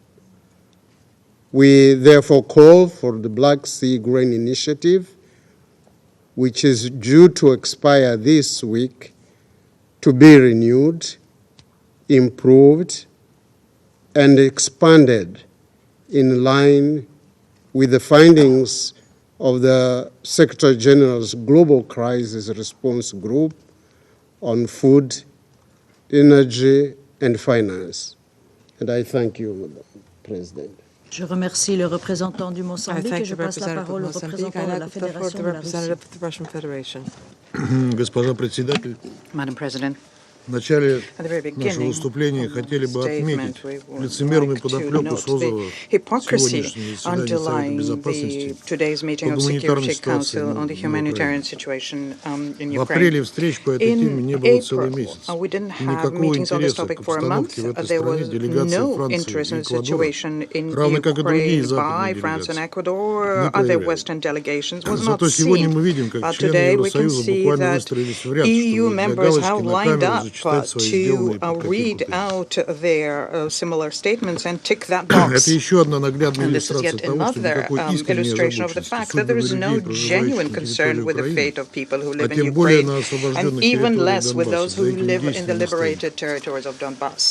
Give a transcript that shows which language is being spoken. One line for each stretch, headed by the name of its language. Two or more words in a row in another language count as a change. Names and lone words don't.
English: We therefore call for the Black Sea Grain Initiative, which is due to expire this week, to be renewed, improved, and expanded in line with the findings of the Secretary General's Global Crisis Response Group on Food, Energy, and Finance. And I thank you, Madam President.
French: Je remercie le représentant du Mozambique et je passe la parole au représentant de la Fédération de la Russie.
Russian: Госпожа председатель,
English: Madam President,
Russian: в начале нашего выступления хотели бы отметить лицемерную подоплеку созыва сегодняшнего заседания Совета Безопасности по гуманитарной ситуации на Украине. В апреле встреч по этой теме не было целый месяц. И никакого интереса к обстановке в этой стране делегации Франции и Эквадора, равно как и другие западные делегации, не проявляли. Зато сегодня мы видим, как члены Евросоюза буквально выстроились в ряд, чтобы для галочки на камеру
English: to read out their similar statements and tick that box. And this is yet another illustration of the fact that there is no genuine concern with the fate of people who live in Ukraine, and even less with those who live in the liberated territories of Donbass.